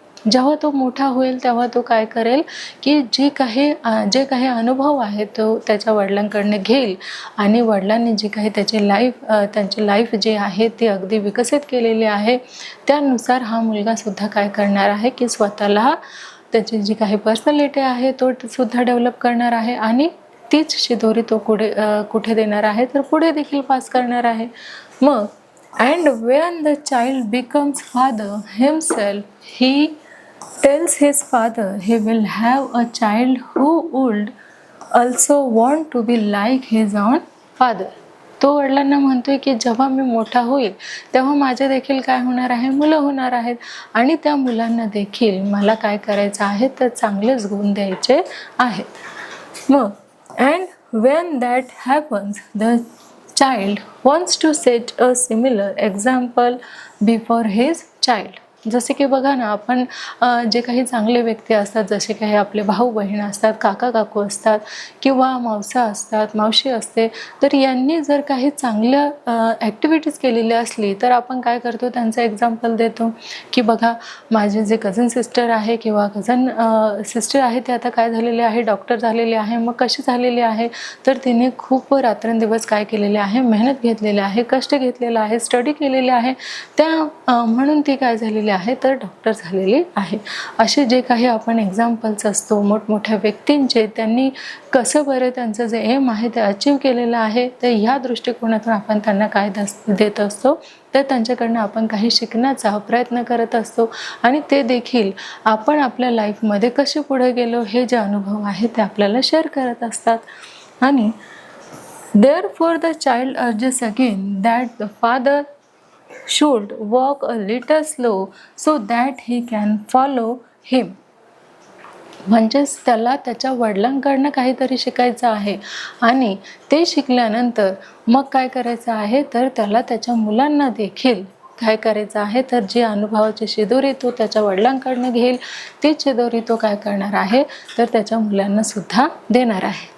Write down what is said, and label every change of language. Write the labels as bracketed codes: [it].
[mr] जेव्हा तो मोठा होईल तेव्हा तो काय करेल की जे काही अनुभव आहेत तो त्याच्या वडिलांकडनं घेईल आणि वडिलांनी जी काही त्यांची लाईफ जी आहे ती अगदी विकसित केलेली आहे त्यानुसार हा मुलगासुद्धा काय करणार आहे की स्वतःला त्याची जी काही पर्सनॅलिटी आहे तो सुद्धा डेव्हलप करणार आहे आणि तीच शिदोरी तो कुठे देणार आहे तर पुढे देखील पास करणार आहे. मग [en] And when the child becomes father himself he tells his father he will have a child who would also want to be like his own father. [mr] तो वडिलांना म्हणतोय की जेव्हा मी मोठा होईल तेव्हा माझे देखील काय होणार आहे, मुलं होणार आहेत आणि त्या मुलांना देखील मला काय करायचं आहे तर चांगलेच गुण द्यायचे आहेत. मग [en] and when that happens the child wants to set a similar example before his child. [mr] जसे की बघा ना, आपण जे काही चांगले व्यक्ती असतात, जसे काही आपले भाऊ बहीण असतात, काका काकू असतात किंवा मावसा असतात, मावशी असते, तर यांनी जर काही चांगल्या ॲक्टिव्हिटीज केलेल्या असली तर आपण काय करतो, त्यांचं एक्झाम्पल देतो की बघा माझे जे कझन सिस्टर आहे किंवा कझन सिस्टर आहे ते आता काय झालेले आहे, डॉक्टर झालेले आहे. मग कशी झालेली आहे, तर तिने खूप रात्रंदिवस काय केलेले आहे, मेहनत घेतलेली आहे, कष्ट घेतलेलं आहे, स्टडी केलेले आहे, त्या म्हणून ती काय झालेली आहे, तर डॉक्टर झालेली आहे. असे जे काही आपण एक्झाम्पल्स असतो मोठमोठ्या व्यक्तींचे, त्यांनी कसं बरं त्यांचं जे एम आहे ते अचीव केलेलं आहे, तर ह्या दृष्टिकोनातून आपण त्यांना काय देत असतो, तर त्यांच्याकडनं आपण काही शिकण्याचा प्रयत्न करत असतो आणि ते देखील आपण आपल्या लाईफमध्ये कसे पुढे गेलो हे जे अनुभव आहे ते आपल्याला शेअर करत असतात. आणि [en] therefore the child urges again that the father should walk a little slow so that he can follow him. [mr] म्हणजेच त्याला त्याच्या वडिलांकडनं काहीतरी शिकायचं आहे आणि ते शिकल्यानंतर मग काय करायचं आहे, तर त्याला त्याच्या मुलांना देखील काय करायचं आहे, तर जी अनुभवाची शिदोरी तो त्याच्या वडिलांकडनं घेईल तीच शिदोरी तो काय करणार आहे, तर त्याच्या मुलांना सुद्धा देणार आहे.